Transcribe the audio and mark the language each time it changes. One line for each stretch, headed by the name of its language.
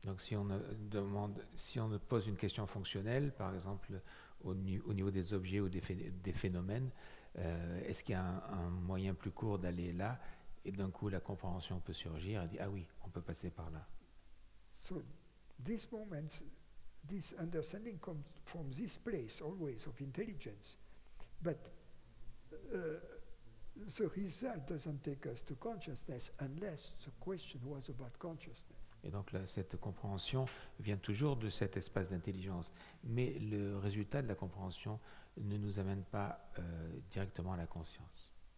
French: Donc si on pose une question fonctionnelle, par exemple au niveau des objets ou des phénomènes, est-ce qu'il y a un moyen plus court d'aller là? Et d'un coup la compréhension peut surgir et dire ah oui, on peut passer par là.
English: So this moment, this understanding comes from this place always of intelligence. But the result doesn't take us to consciousness unless the question was about consciousness.
French: Et donc là, cette compréhension vient toujours de cet espace d'intelligence. Mais le résultat de la compréhension ne nous amène pas directement à la conscience.